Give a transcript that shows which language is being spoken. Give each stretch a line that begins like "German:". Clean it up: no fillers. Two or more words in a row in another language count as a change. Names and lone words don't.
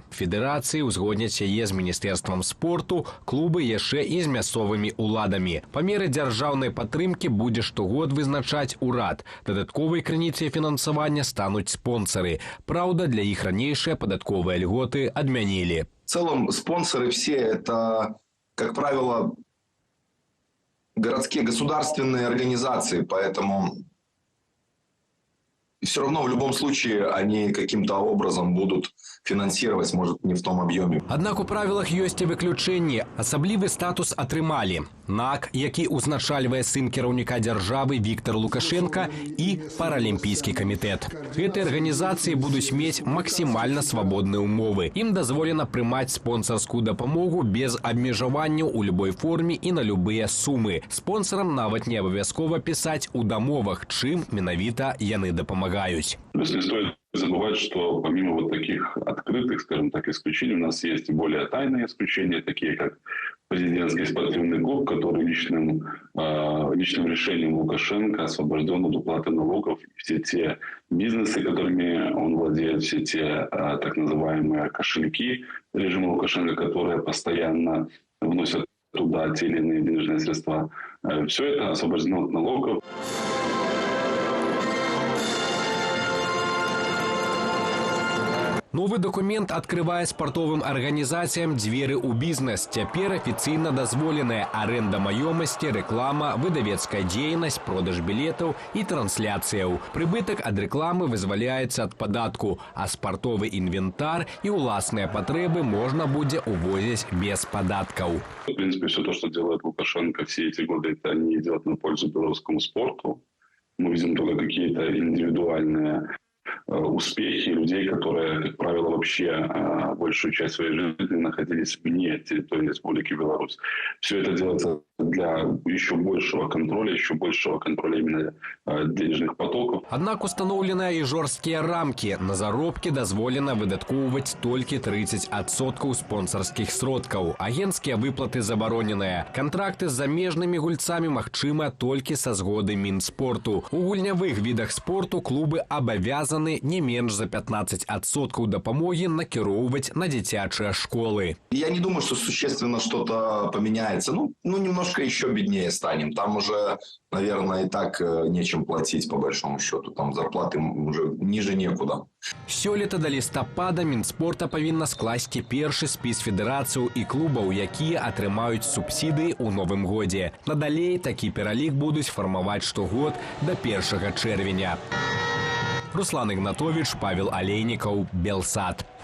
Belarusian: Федэрацыі ўзгодняць яе з міністэрствам спорту, клубы яшчэ і з мясцовымі ўладамі. Па меры дзяржаўнай падтрымкі будзе штогод вызначаць урад. Дадатковай крыніцай фінансавання стануць спонсары. Праўда, для іх ранейшыя падатковыя льготы адмянілі.
Russian: В целом спонсоры все это, как правило, городские государственные организации, поэтому все равно в любом случае они каким-то образом будут финансировать, может, не в том объеме.
Belarusian: Аднак у правілах ёсць і выключэнні. Асаблівы статус атрымалі НАК, які ўзначальвае сын кіраўніка дзяржавы Віктор Лукашенко, і Паралімпійскі камітэт. Гэтыя арганізацыі будуць мець максімальна свабодныя ўмовы. Ім дазволена прымаць спонсарскую дапамогу без абмежаванняў у любой форме і на любыя сумы. Спонсарам нават не абавязкова пісаць у дамовах, чым менавіта яны дапамагаюць.
Russian: Плюс не стоит забывать, что помимо вот таких открытых, скажем так, исключений, у нас есть и более тайные исключения, такие как президентский спортивный клуб, который личным решением Лукашенко освобожден от уплаты налогов. Все те бизнесы, которыми он владеет, все те так называемые кошельки режима Лукашенко, которые постоянно вносят туда те или иные денежные средства, все это освобождено от налогов.
Belarusian: Новы документ открывае спартовым арганізацыям дзверы ў бізнес. Цяпер афіцыйна дазволеная арэнда маёмасці, рэклама, выдавецкая дзейнасць, продаж білетаў і трансляцыяў. Прыбытак ад рэкламы вызваляецца ад падатку, а спартовы інвентар і ўласныя патрэбы можна будзе увозіць без падаткаў.
Russian: В принципе, все то, что делает Лукашенко все эти годы, это не идет на пользу белорусскому спорту. Мы видим только какие-то индивидуальные успехи людей, которые, как правило, вообще большую часть своей жизни находились вне территории Республики Беларусь. Все это делается для еще большего контроля именно денежных потоков.
Belarusian: Аднак установленыя і жорсткія рамкі. На заробкі дазволена выдаткоўваць толькі 30% спонсарскіх сродкаў. Агенцкія выплаты забароненыя. Кантракты з замежнымі гульцамі магчыма толькі са згоды Мінспорту. У гульнявых відах спорту клубы абавязаны не менш за 15% дапамогі накіроўваць на дзіцячыя школы.
Russian: Я не думаю, что существенно что-то поменяется. Ну, немножко еще беднее станем. Там уже, наверное, и так нечем платить, по большому счету. Там зарплаты уже ниже некуда.
Belarusian: Сёлета до лістапада Мінспорта павінна скласці першы спіс федэрацыяў і клубаў, якія атрымаюць субсідыі ў новым годзе. Надалей такі пералік будуць фармаваць штогод до 1 чэрвеня. Руслан Ігнатович, Павел Алейнікаў, Белсат.